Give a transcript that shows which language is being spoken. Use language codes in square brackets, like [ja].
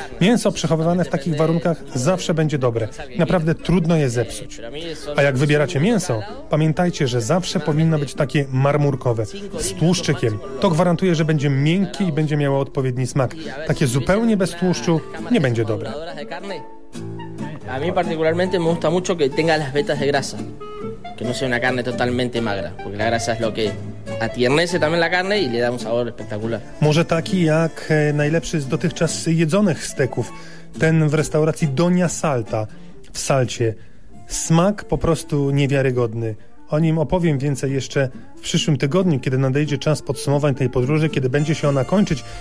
[pl] Mięso przechowywane w takich warunkach zawsze będzie dobre. Naprawdę trudno je zepsuć. A jak wybieracie mięso, pamiętajcie, że zawsze powinno być takie marmurkowe, z tłuszczykiem. To gwarantuje, że będzie miękkie i będzie miało odpowiedni smak. Takie zupełnie bez tłuszczu nie będzie dobre. [es] A mi particularmente me gusta mucho que tenga las vetas de grasa, que no sea una carne totalmente magra, porque la grasa es lo que atiernece también la carne y le da un sabor espectacular. [pl] Może taki jak najlepszy z dotychczas jedzonych steków, ten w restauracji Doña Salta w Salcie. Smak po prostu niewiarygodny. O nim opowiem więcej jeszcze w przyszłym tygodniu, kiedy nadejdzie czas podsumowań tej podróży, kiedy będzie się ona kończyć.